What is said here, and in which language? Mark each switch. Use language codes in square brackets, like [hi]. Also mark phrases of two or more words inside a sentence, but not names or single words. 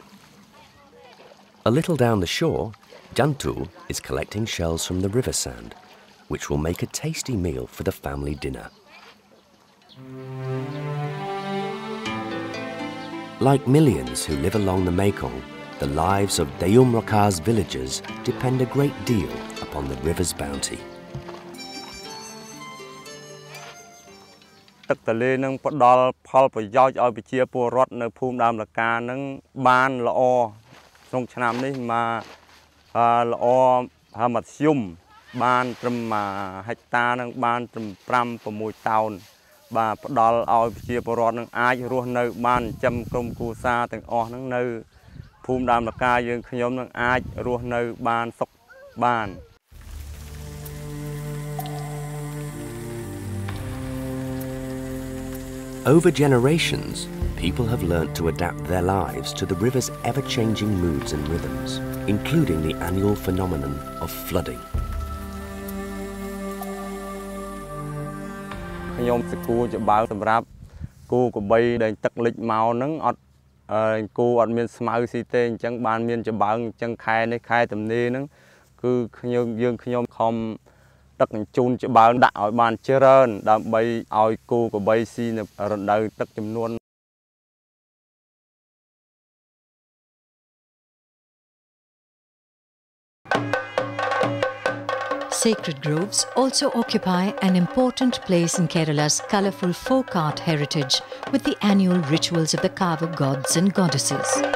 [en] A little down the shore, Jantu is collecting shells from the river sand, which will make a tasty meal for the family dinner. Like millions who live along the Mekong, the lives of Dayum Raka's villagers depend a great deal upon the river's bounty. [km] ទឹកទន្លេនឹងផ្ដល់ផលប្រយោជន៍ឲ្យប្រជាពលរដ្ឋនៅភូមិដើមលកានឹងបានល្អក្នុងឆ្នាំនេះមកល្អហើយមធ្យមបានត្រឹមហិកតានឹងបានត្រឹម5 6តោនបាទផ្ដល់ឲ្យប្រជាពលរដ្ឋនឹងអាចរស់នៅបានចិញ្ចឹមក្រុមគ្រួសារទាំងអស់នឹងនៅភូមិដើមលកាយើងខ្ញុំនឹងអាចរស់នៅបានសុខបាន [en] Over generations, people have learnt to adapt their lives to the river's ever-changing moods and rhythms, including the annual phenomenon of flooding. [km] ខ្ញុំសគួរជាបើសម្រាប់គូកបីដែលទឹកលិចមកហ្នឹងអត់គូអត់មានស្មៅស៊ីទេអញ្ចឹងបានមានចំបើងអញ្ចឹងខែនេះខែទំនេរហ្នឹងគឺខ្ញុំខំទឹកបញ្ជូនច្បើងដាក់ឲ្យបានច្រើនដើម្បីឲ្យគូកបីស៊ីនៅរដូវទឹកចំនួន [en] Sacred groves also occupy an important place in Kerala's colourful folk art heritage with the annual rituals of the Kava gods and goddesses.